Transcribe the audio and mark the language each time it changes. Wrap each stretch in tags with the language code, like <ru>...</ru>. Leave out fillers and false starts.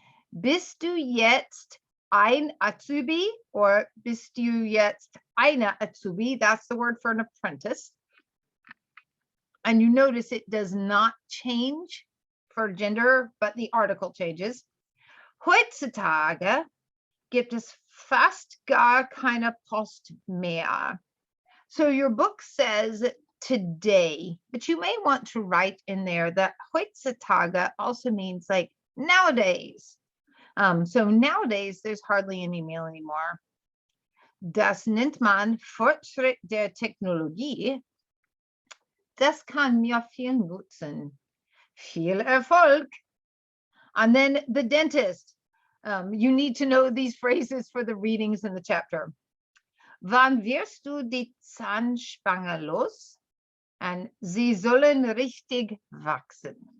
<de>Bist du jetzt ein Azubi or bist du jetzt eine Azubi?</de> <en>That's the word for an apprentice. And you notice it does not change for gender, but the article changes.</en> <de>Heutzutage gibt es fast gar keine Post mehr.</de> <en>So your book says today, but you may want to write in there that heutzutage also means like nowadays. So nowadays there's hardly any mail anymore.</en> <de>Das nennt man Fortschritt der Technologie. Das kann mir viel nutzen. Viel Erfolg.</de> <en>And then the dentist. You need to know these phrases for the readings in the chapter.</en> <de>Wann wirst du die Zahnspange los? And sie sollen richtig wachsen.</de>